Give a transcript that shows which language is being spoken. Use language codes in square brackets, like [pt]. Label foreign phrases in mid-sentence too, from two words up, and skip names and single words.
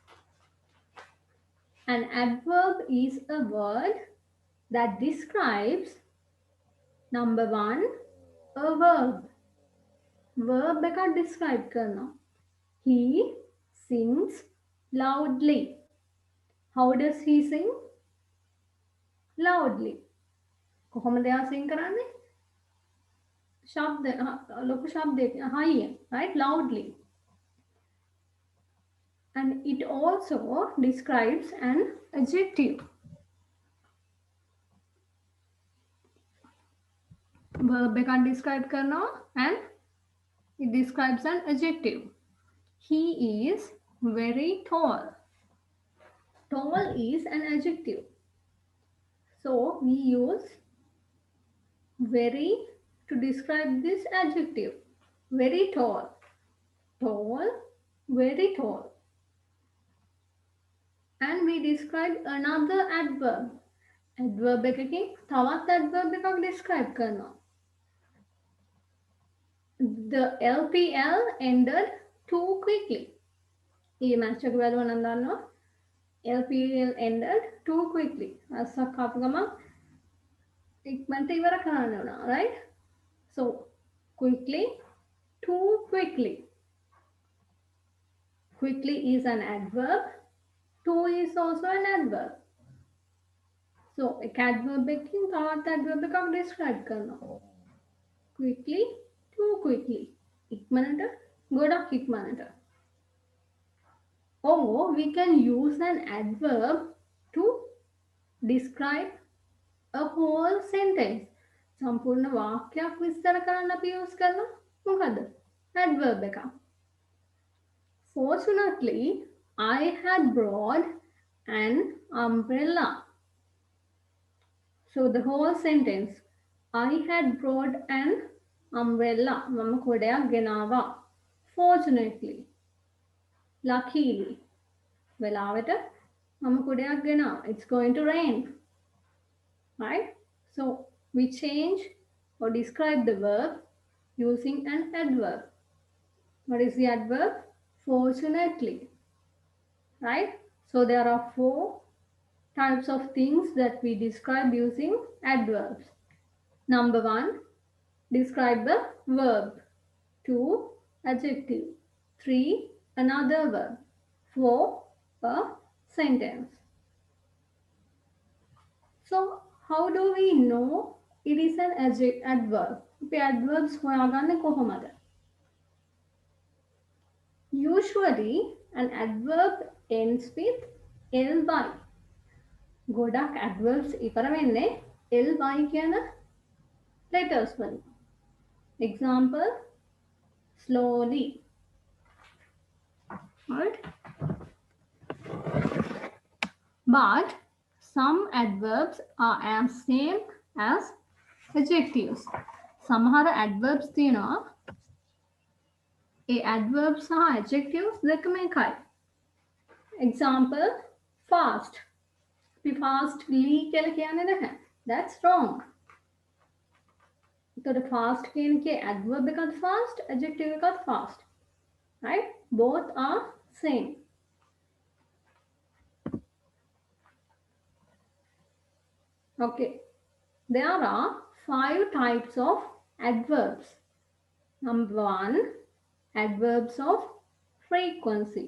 [en] An adverb is a word that describes, number 1, a verb. [si] Verb එක describe කරනවා. [en] He sings loudly. How does he sing? Loudly. [si] කොහොමද එයා sing කරන්නේ? ශබ්ද ලොකු ශබ්දයක [en] high, right? Loudly. And it also describes an adjective. Verb එක describe කරනවා and it describes an adjective. He is very tall. Tall is an adjective. So we use very to describe this adjective. Very tall. Tall, very tall. And we describe another adverb. [si] Adverb එකකින් තවත් adverb එකක් describe කරනවා. [en] The LPL ended too quickly. [si] මේ match එක බලුවා නම් දන්නවා. [en] LPL ended too quickly. [si] අස්සක් ආපු ගමන් ඉක්මනට ඉවර කරන්න ඕන, [en] right? So, quickly, too quickly. Quickly is an adverb. Too is also an adverb. So, एक adverb [si] එකකින් තවත් adverb එකක් describe කරනවා. [en] Quickly, too quickly. [si] ඉක්මනට, ගොඩක් ඉක්මනට. [en] Or we can use an adverb to describe a whole sentence. [si] සම්පූර්ණ වාක්‍යයක් විස්තර කරන්න අපි use කරනවා. මොකද? Adverb එක. [en] Fortunately, I had brought an umbrella. So the whole sentence, I had brought an umbrella. [si] මම කොඩයක් ගෙනාවා. [en] Fortunately. Luckily. [si] වෙලාවට මම කොඩයක් ගෙනාවා. [en] It's going to rain. Right? So we change or describe the verb using an adverb. What is the adverb? Fortunately. Right? So there are 4 types of things that we describe using adverbs. Number 1, describe the verb. 2, adjective. 3, another verb. 4, a sentence. So, how do we know it is an adverb? [si] අපි adverbs හොයාගන්නේ කොහොමද? [en] Usually, an adverb ends with ly. [si] ගොඩක් adverbs ඉවර වෙන්නේ ly කියන letters වලින්. [en] Example, slowly. Right? But some adverbs are as same as adjectives. [si] සමහර adverbs තියෙනවා. ඒ adverbs සහ adjectives දෙකම එකයි. [en] Example, fast. [si] අපි fastly කියලා කියන්නේ නැහැ. [en] That's wrong. [si] එතකොට fast කියන එකේ adverb එකත් fast, adjective එකත් fast. [en] Right? Both are same. Okay. There are 5 types of adverbs. Number 1, adverbs of frequency.